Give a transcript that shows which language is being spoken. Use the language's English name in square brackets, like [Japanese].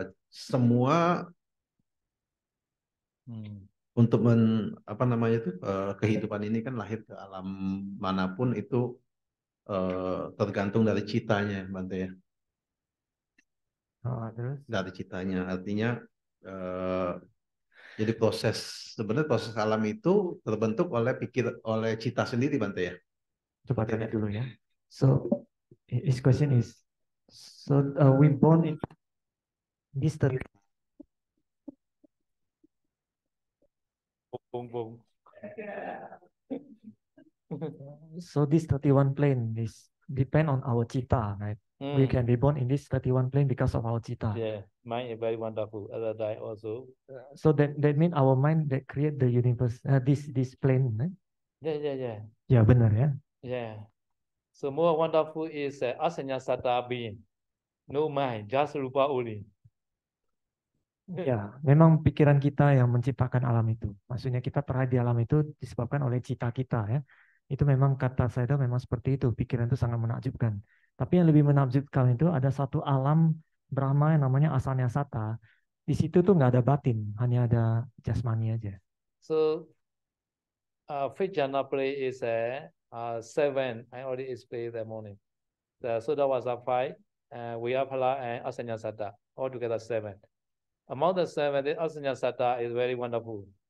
[Indonesian] Semua untuk apa namanya itu kehidupan ini kan lahir ke alam manapun itu tergantung dari citanya, Bante ya. Terus? Dari citanya, artinya jadi sebenarnya proses alam itu terbentuk oleh cita sendiri, Bante ya. Coba tanya dulu ya. [English] So, his question is, so we born in this Boom, boom. so this 31 plane is depend on our cita, right? We can be born in this 31 plane because of our cita. Yeah, mind is very wonderful. Other die also. So that means our mind that create the universe, this plane, right? Yeah. [Indonesian] Ya benar ya. [English] Yeah. So more wonderful is asanya sata being. No mind, just rupa only. [Indonesian] Ya, memang pikiran kita yang menciptakan alam itu. Maksudnya kita terhadap di alam itu disebabkan oleh cita kita ya. Itu memang kata saya itu memang seperti itu. Pikiran itu sangat menakjubkan. Tapi yang lebih menakjubkan itu ada satu alam Brahma yang namanya Asanya Sata. Di situ tuh nggak ada batin, hanya ada jasmani aja. [English] So, fifth jhana play is seven. I already explained that morning. So that was a five. Viyaphala and asanya sata. Altogether seven. Among the seven, the asanya sata is very wonderful.